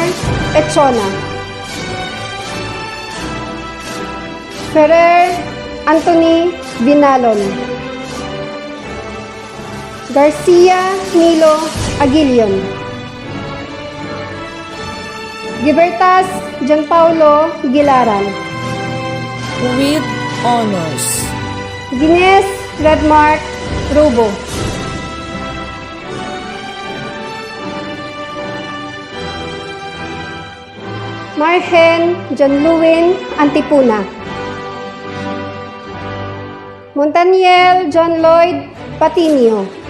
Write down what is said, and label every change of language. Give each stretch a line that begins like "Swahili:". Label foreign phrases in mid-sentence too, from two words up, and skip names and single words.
English: Echona, Ferrer Anthony Binalon, Garcia Nilo Aguilion, Gibertas Gianpaulo Gilaran, with honors. Guinness Redmark Rubo, Marhen John-Lewin Antipuna, Montaniel John Lloyd Patinio,